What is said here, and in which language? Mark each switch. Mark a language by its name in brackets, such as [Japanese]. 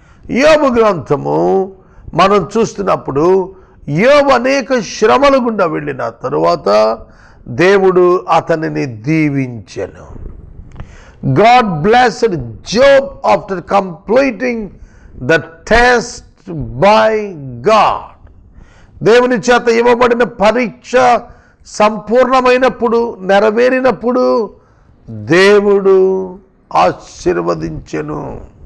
[Telugu] యోబు గ్రంథము మనం చూస్తున్నప్పుడు యోబు అనేక శ్రమల గుండా వెళ్ళిన తరువాత దేవుడు అతనిని దీవించెను. [English] God blessed Job after completing the test by God. [Telugu] దేవుని చేత ఇవ్వబడిన పరీక్ష సంపూర్ణమైనప్పుడు, నెరవేరినప్పుడు దేవుడు ఆశీర్వదించెను.